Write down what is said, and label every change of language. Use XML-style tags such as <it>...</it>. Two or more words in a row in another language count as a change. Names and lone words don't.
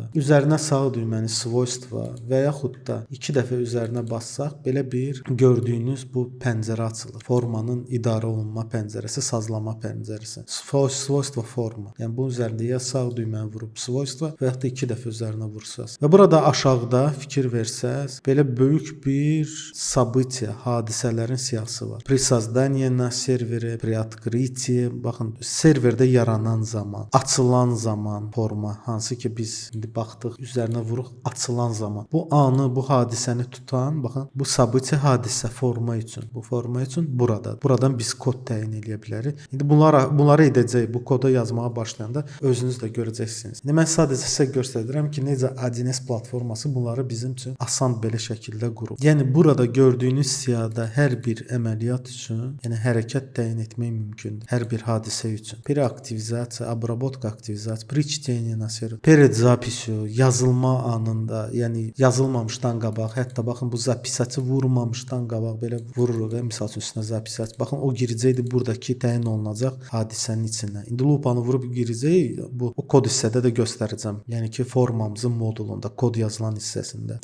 <az>Üzərinə sağ düyməni svojstva və yaxud da 2 dəfə üzərinə bassaq, belə bir gördüyünüz bu pəncərə açılır. Formanın idarə olunma pəncərəsi, sazlama pəncərəsi. Svojstva forma. Yəni bunun üzərində ya sağ düyməni vurub svojstva və yaxud da 2 dəfə üzərinə vursaz. Və burada aşağıda fikir versəz, belə böyük bir sabitya, hadisələrin siyahısı var.</az> <ru>При создании на сервере, при открытии,</ru> <az>baxın, serverdə yaranan zaman, açılan zaman forma, hansı ki biz indi baxdıq, üzərinə vuruq açılan zaman. Bu anı, bu hadisəni tutan, baxın, bu sabitə hadisə forma üçün, bu forma üçün burada. Buradan biz kod təyin edə bilərik. İndi bunları edəcək, bu kodu yazmağa başlayanda özünüz də görəcəksiniz. İndi mən sadəcə sizə göstərirəm ki, necə 1S platforması bunları bizim üçün asan belə şəkildə qurub. Yəni burada gördüyünüz siyahıda hər bir əməliyyat üçün, yəni hərəkət təyin etmək mümkündür. Hər bir hadisə üçün. Preaktivizasiya,</az> <ru>обработка активизации, при чтении на сервер, перед записью,</ru> <az>yazılma anında, yəni yazılmamışdan qabaq, hətta baxın bu zapisatı vurmamışdan qabaq belə vururuq və misal üçün üstünə zapisat. Baxın o girəcəkdi buradakı təyin olunacaq hadisənin içinə. İndi lupanı vurub girəcək, bu o kod hissədə də göstərəcəm. Yəni ki formamızın modulunda, kod yazılan hissəsində.</az>